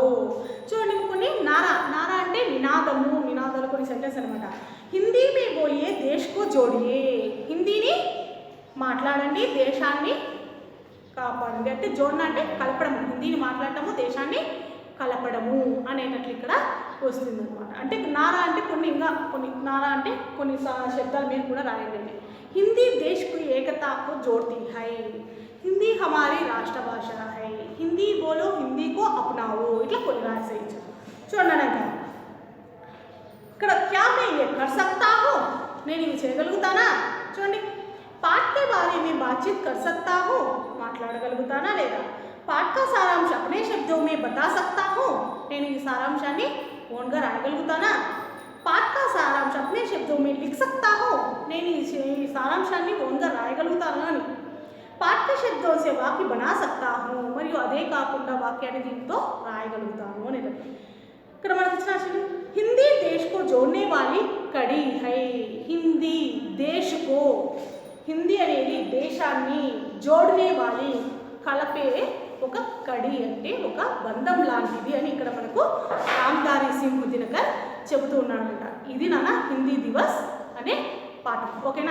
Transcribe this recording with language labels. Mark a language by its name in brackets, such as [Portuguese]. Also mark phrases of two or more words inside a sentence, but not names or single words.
[Telugu] చూడండి కొన్ని నారా అంటే నినాదము, నినాదాలు కొన్ని సెంటెన్స్ అనమాట. [Hindi] हिंदी में बोलिए देश को जोड़िए. [Telugu] హిందీని మాట్లాడండి, దేశాన్ని కాపాడండి. అంటే జోడన అంటే కలపడము, హిందీని మాట్లాడటము, దేశాన్ని కలపడము అనేటట్లు ఇక్కడ వస్తుంది అనమాట. అంటే నారా అంటే కొన్ని నారా అంటే కొన్ని శబ్దాలు మీరు కూడా రాయండి. [Hindi] हिंदी देश की एकता को जोड़ती है. हिंदी हमारी राष्ट्र भाषा है. हिंदी बोलो, हिंदी को अपनाओ. [Telugu] ఇట్లా కొన్ని రాసేయచ్చు. చూడండి ఇక్కడ [Hindi] क्या मैं यह कर सकता हूँ. [Telugu] నేను ఇవి చేయగలుగుతానా. చూడండి [Hindi] पाठ के बारे में बातचीत कर सकता हूँ. [Telugu] మాట్లాడగలుగుతానా లేదా. [Hindi] पाठ का सारांश अपने शब्दों में बता सकता हूँ. [Telugu] నేను ఈ సారాంశాన్ని ఓన్గా రాయగలుగుతానా. [Hindi] पाठ का सारांश अपने शब्दों में लिख सकता हूँ. [Telugu] నేను ఈ సారాంశాన్ని ఓన్గా రాయగలుగుతానా అని. [Hindi] पाठ के शब्दों से वाक्य बना सकता हूँ. [Telugu] మరియు అదే కాకుండా వాక్యాన్ని దీంతో రాయగలుగుతాను అనేది. ఇక్కడ మనకు ఇచ్చిన [Hindi] हिंदी देश को जोड़ने वाली कड़ी है. हिंदी देश को, [Telugu] హిందీ అనేది దేశాన్ని, [Hindi] जोड़ने वाली [Telugu] కలపే ఒక కడి అంటే ఒక బంధం లాంటిది అని ఇక్కడ మనకు రామ్ధారీ సింగ్ దినకర్ చెబుతూ ఉన్నాడనమాట. ఇది నాన్న హిందీ దివస్ అనే పాఠం. ఓకేనా.